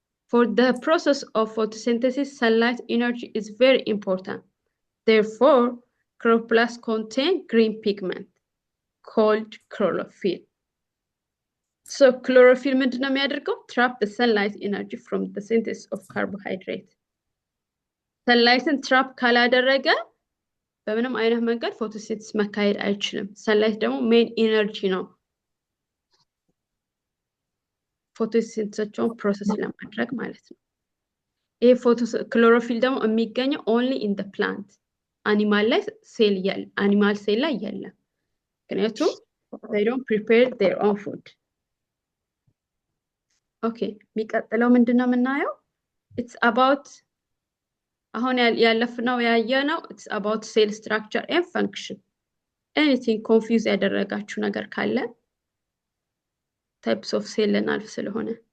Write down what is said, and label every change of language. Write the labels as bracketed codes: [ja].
[en] For the process of photosynthesis, sunlight energy is very important. Therefore, chloroplast contain green pigment called chlorophyll. [am] So chlorophyll ምንድነው የሚያደርገው? [en] Trap the sunlight energy from the synthesis of carbohydrate. [am] Sunlightን trap ካላደረገ በምንም አይነት መንገድ ፎቶሲንተሲስ መካሄድ አይችልም። sunlight ደግሞ main energy ነው ፎቶሲንተሲስን ፕሮሰስ ለማድረግ ማለት ነው። ይሄ ክሎሮፊል ደግሞ የሚገኘው [en] only in the plant. [am] animal ላይ ሴል ያለ animal ሴል ላይ የለም። ምክንያቱም [en] they don't prepare their own food. [am] Okay, የሚቀጥለው ምንድነው የምናየው? [en] It's about [am] አሁን ያለፍነው ያየነው [en] it's about cell structure and function. [am] Anything confuse ያደረጋችሁ ነገር ካለ types of cell ልናልፍ ስለሆነ